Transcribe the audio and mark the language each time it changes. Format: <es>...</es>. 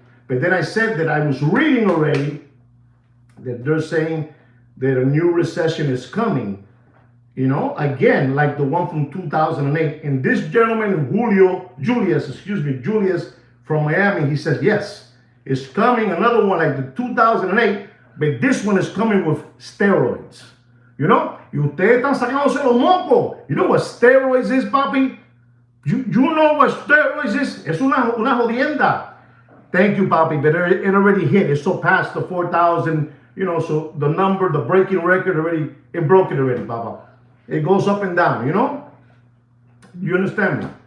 <en>But then I said that I was reading already that they're saying that a new recession is coming. Again, like the one from 2008. And this gentleman, Julius from Miami, he says, yes, it's coming. Another one like the 2008, but this one is coming with steroids.</en> <es>Y ustedes están sacándose los mocos.</es> <en>You know what steroids is, papi? You know what steroids is?</en> <es>Es una jodienda.</es> <en>Thank you, papi, but it already hit. It surpassed the 4,000, so the number, the breaking record already, it broke it already, papa. It goes up and down, You understand me?</en>